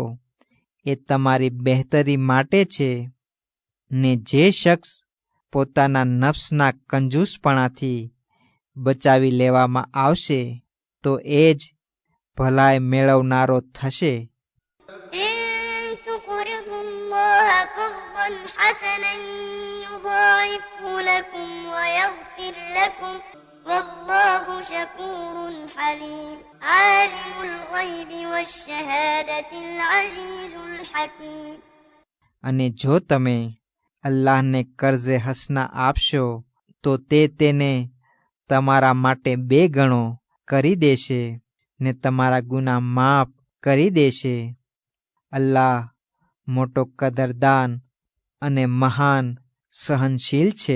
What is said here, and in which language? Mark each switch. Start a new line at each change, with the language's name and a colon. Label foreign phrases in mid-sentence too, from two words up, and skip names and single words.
Gujarati: એ તમારી બહેતરી માટે છે. ને જે શખ્સ પોતાના નફ્સના કંજૂસપણાથી બચાવી લેવામાં આવશે તો એ જ ભલાઈ મેળવનારો થશે.
Arabic: إن تقرضوا الله قرضا حسنا يضاعفه لكم ويغفر لكم والله شكور حليم عالم الغيب والشهادة العزيز الحكيم.
Gujarati: અને જો તમે અલ્લાહને કર્જે હસના આપશો તો તે તેને તમારા માટે 2 ગણો કરી દેશે ને તમારા ગુનાહ માફ કરી દેશે. અલ્લાહ મોટો કદરદાન અને મહાન સહનશીલ છે.